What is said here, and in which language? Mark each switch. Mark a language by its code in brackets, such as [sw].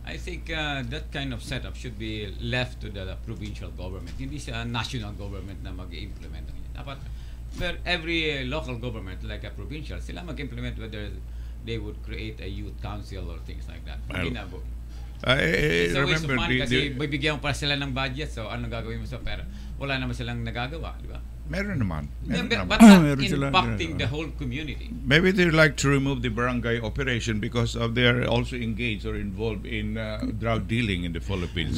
[en] I think that kind of setup should be left to the provincial government. [tl] Hindi sa national government na mag-implement. Dapat [en] every local government, like a provincial, [tl] sila mag-implement [en] whether they would create a youth council or things like that. Well, it's a waste of [tl] money kasi bibigyan pa sila ng budget, so ano gagawin mo sa pera? Wala naman silang nagagawa, di ba? Meron naman. [en] But not impacting the whole community. Maybe they like to remove the barangay operation because of they are also engaged or involved in drug dealing in the Philippines.